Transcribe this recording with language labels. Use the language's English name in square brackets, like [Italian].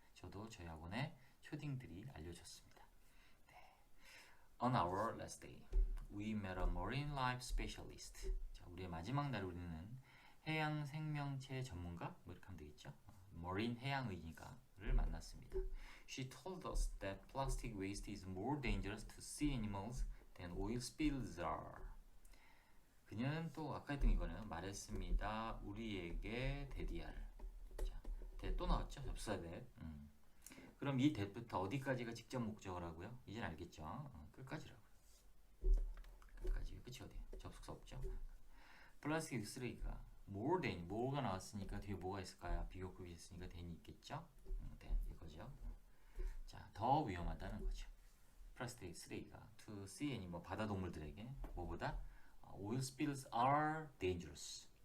[Korean] 저도 저희 학원의 초딩들이 알려줬습니다. [English] 네. On our last day, we met a marine life specialist. [Korean] 자, 우리의 마지막 날 우리는 해양 생명체 전문가 뭐 이렇게 하면 되겠죠. marine 해양의니까를 만났습니다. [English] She told us that plastic waste is more dangerous to sea animals than oil spills are. [Korean] 그녀는 또 아까 했던 이거는 말했습니다. 우리에게 대디알. 자, 대 또 나왔죠? 접수사 대. 그럼 이 대부터 어디까지가 직접 목적어라고요? 이젠 알겠죠? 끝까지라고요. 끝까지. 끝이 어디야? 접속사 없죠? 플라스틱 쓰레기가 more than, more가 나왔으니까 뒤에 뭐가 있을까요? 비교급이 있으니까 than이 있겠죠? than 이거죠. 자, 더 위험하다는 거죠. 플라스틱 쓰레기가 [English] to sea animal, [Korean] 바다 동물들에게 뭐보다 [English] oil spills are dangerous.